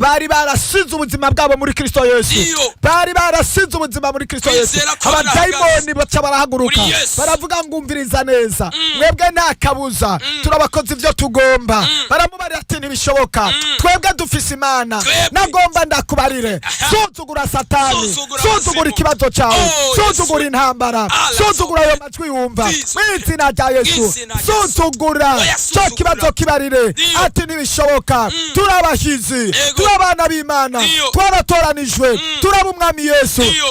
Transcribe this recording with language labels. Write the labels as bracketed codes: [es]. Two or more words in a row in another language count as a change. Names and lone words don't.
[rn] bari barasize ubuzima bwabo muri Kristo Yesu. Ndiyo. Bari barasize ubuzima muri Kristo Yesu. Kwizera ko Abadayimoni barahagaze. baca barahaguruka. Muri Yesu. Baravuga ngo, "Umviriza neza. Mm. Mwebwe nta kabuza. Mm. Turabakoze ivyo tugomba." Mm. Baramubarira ati, "Ntibishoboka. Mm. Twebwe dufise Imana." Twebwe. Nagomba ndakubarire. Aha. Suzugura Satani. Suzugura Suzugura abasimu. ikibazo cyawe. Oh, Suzugura Yesu. intambara. Allah. Suzugura ayo majwi wumva. Jesus. Mu izina rya Yesu. Izina rya Yesu. Suzugura. Oya, Cyo suzugura. kibazo kibarire. Ndiyo. Ati, "Ntibishoboka. Mm. Turi abahizi. Yego. Turi abana b'Imana. Ndiyo. Twaratoranijwe. Mm. Turi ab'umwami Yesu. Ndiyo.